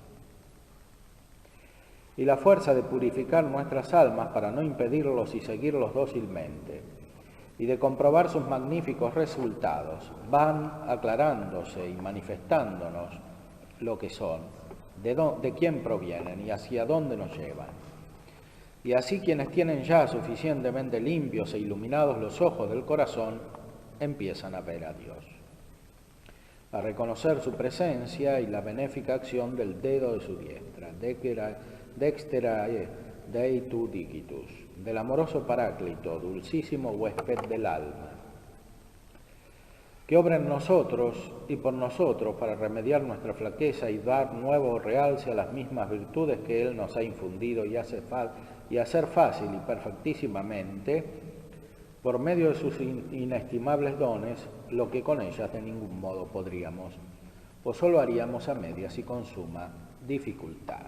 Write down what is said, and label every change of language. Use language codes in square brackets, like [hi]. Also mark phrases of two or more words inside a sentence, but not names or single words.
[es] Y la fuerza de purificar nuestras almas para no impedirlos y seguirlos dócilmente, y de comprobar sus magníficos resultados, van aclarándose y manifestándonos lo que son, de quién provienen y hacia dónde nos llevan. Y así quienes tienen ya suficientemente limpios e iluminados los ojos del corazón, empiezan a ver a Dios, a reconocer su presencia y la benéfica acción del dedo de su diestra, [la] dexterae Dei tu digitus, [es] del amoroso Paráclito, dulcísimo huésped del alma, que obra en nosotros y por nosotros para remediar nuestra flaqueza y dar nuevo realce a las mismas virtudes que Él nos ha infundido y hacer fácil y perfectísimamente, por medio de sus inestimables dones, lo que con ellas de ningún modo podríamos, o solo haríamos a medias y con suma dificultad.